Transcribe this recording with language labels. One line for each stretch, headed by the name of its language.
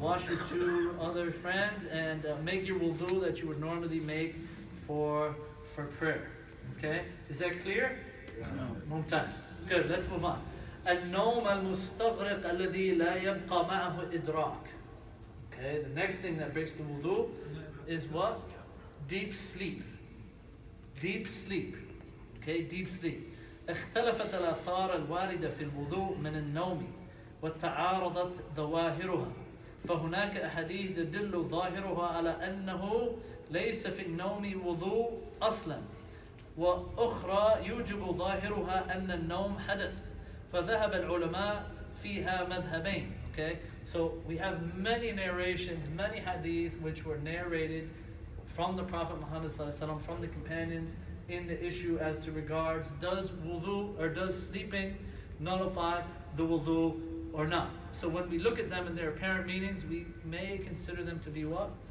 English: Wash your two other friends and make your wudu that you would normally make for prayer. Okay? Is that clear?
Arabic: ممتاز.
English: Good, let's move on.
Arabic: النوم المستغرق الذي لا يبقى معه إدراك.
English: Okay, the next thing that breaks the wudu is what? Deep sleep. Deep sleep. Okay, deep sleep.
Arabic: اختلفت الآثار الواردة في الوضوء من النوم وتعارضت ظواهرها فهناك أحاديث تدل ظاهرها على أنه ليس في النوم وضوء أصلا وأخرى يوجب ظاهرها أن النوم حدث فذهب العلماء فيها مذهبين.
English: Okay, so we have many narrations, many hadith which were narrated from the Prophet Muhammad ﷺ, from the companions, in the issue as to regards does wudu or does sleeping nullify the wudu or not. So when we look at them in their apparent meanings, we may consider them to be what?